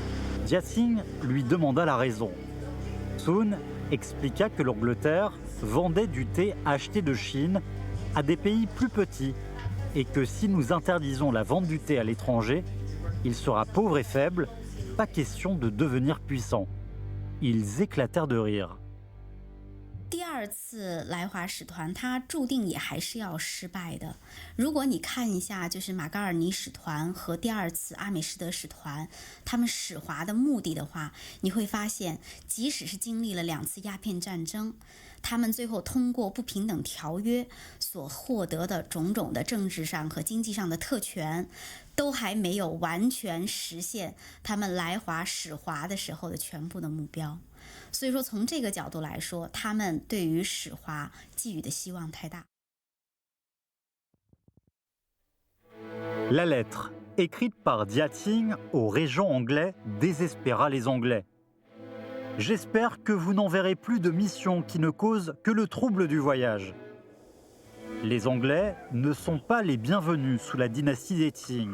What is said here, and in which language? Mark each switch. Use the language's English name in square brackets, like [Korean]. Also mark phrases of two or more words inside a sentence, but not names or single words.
[French] » Jiaxing lui demanda la raison. Sun expliqua que l'Angleterre vendait du thé acheté de Chine à des pays plus petits et que si nous interdisons la vente du thé à l'étranger, il sera pauvre et faible, pas question de devenir puissant. Ils éclatèrent de rire. [Chinese] 第二次来华使团，它注定也还是要失败的。如果你看一下，就是马嘎尔尼使团和第二次阿美士德使团，他们使华的目的的话，你会发现，即使是经历了2次鸦片战争，他们最后通过不平等条约所获得的种种的政治上和经济上的特权，都还没有完全实现他们来华使华的时候的全部的目标。所以说，从这个角度来说，他们对于使华寄予的希望太大。 [French] La lettre, écrite par Jiaxing au régent anglais, désespéra les Anglais. J'espère que vous n'enverrez plus de missions qui ne causent que le trouble du voyage. Les Anglais ne sont pas les bienvenus sous la dynastie des Qing.